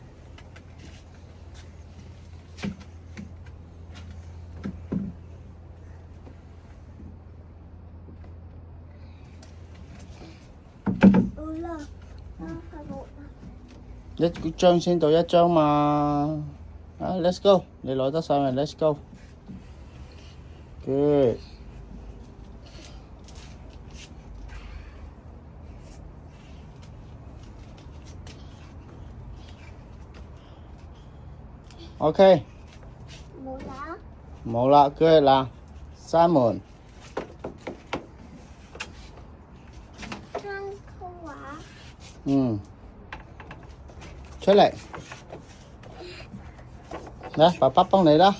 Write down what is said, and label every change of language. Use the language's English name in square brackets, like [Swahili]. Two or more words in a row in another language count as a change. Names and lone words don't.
[Cantonese] 一張先到一張嘛。 [English] Let's go， [Cantonese] 你攞得晒咪 [English] Let's go。 [Cantonese] Good。OK。冇啦。冇啦 ，Good 啦，閂門。出嚟，嚟，爸爸幫你啦。